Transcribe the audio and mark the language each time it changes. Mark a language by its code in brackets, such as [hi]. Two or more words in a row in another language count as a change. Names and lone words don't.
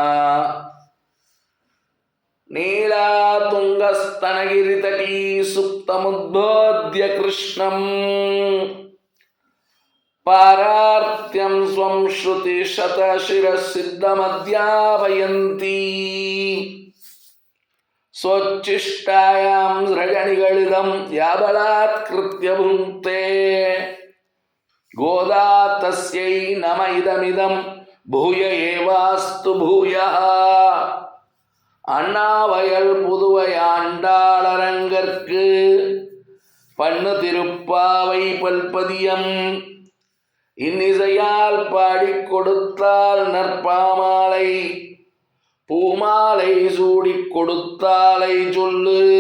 [sa] नीलातुङ्गस्तनगिरितटी सुप्तमुद्बोध्य कृष्णं पारार्त्यं स्वं श्रुतिशतशिरसिद्धमध्यापयन्ती. स्वोच्छिष्टायां सृजनिगलितं याबलात्कृत्य भुङ्क्ते. गोदा तस्यै नम इदमिदं भूय एवास्तु भूयः. [ta] அண்ணாவயல் புதுவை ஆண்டாளரங்கற்கு பண்ணு திருப்பாவை பல்பதியம். இன்னிசையால் பாடிக் கொடுத்தால் நற்பாமாலை, பூமாலை சூடிக் கொடுத்தாலை சொல்லு.